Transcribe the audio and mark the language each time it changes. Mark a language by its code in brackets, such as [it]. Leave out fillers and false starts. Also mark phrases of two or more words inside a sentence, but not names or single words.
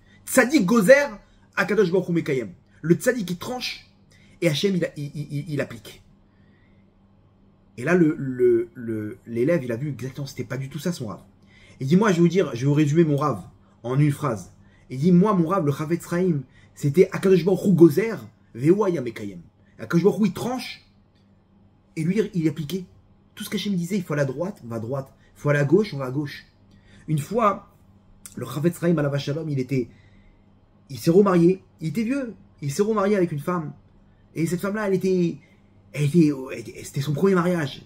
[he] צדיק גוזר, הקדוש ברוך הוא מקיים. [fr] Le tzadik, il tranche, et Hachem, il applique. Et là, l'élève, il a vu exactement, c'était pas du tout ça son rave. Il dit, moi, je vais vous résumer mon rave en une phrase. Il dit, moi, mon rave, le Chafetz Chaim, c'était [he] הקדוש ברוך הוא גוזר, והוא היה מקיים. [fr] Akadosh Baruch Hu, il tranche, et lui, il appliquait. Tout ce qu'Hachem disait, il faut aller à droite, on va à droite. Il faut aller à gauche, on va à gauche. Une fois, le Chafetz Chaim [he] עליו השלום, [fr] il s'est remarié. Il était vieux. Il s'est remarié avec une femme. Et cette femme-là, c'était son premier mariage.